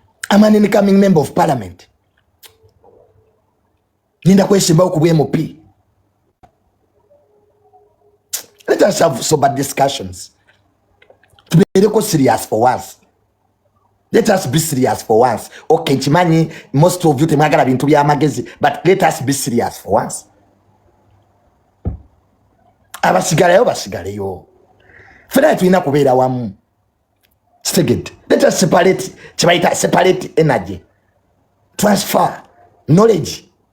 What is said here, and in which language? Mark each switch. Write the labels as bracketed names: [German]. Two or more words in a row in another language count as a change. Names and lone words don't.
[English] I'm an incoming member of parliament. [Ganda] Ninda kwesimbawo ku M P. [English] Let us have sober discussions. Tubeereko serious for once. Let us be serious for once. Okay, nkimanyi most of you [Ganda] temwagala bintu by'amagezi, [English] but let us be serious for once. [Ganda] Abasigalayo basigaleyo. Ffenna tulina kubeera wamu. Kitegedde. [English] Let us separate, [Ganda] kye bayita [English] separate energy. Transfer knowledge.